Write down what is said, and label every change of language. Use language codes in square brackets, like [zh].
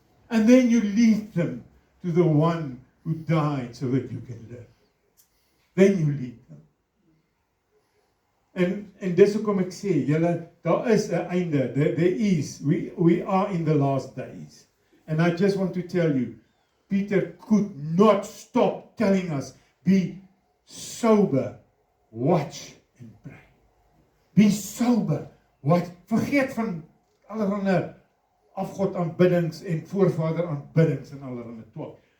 [en] And then you lead them to the one who died so that you can live. Then you lead them. [af] En dis hoekom ek sê, julle, daar is 'n einde. [en] There is. We are in the last days. And I just want to tell you, Peter could not stop telling us, be sober, watch and pray. Be sober, watch. [af] Vergeet van allerlei afgod aanbiddings en voorvader aanbiddings en allerlei twak.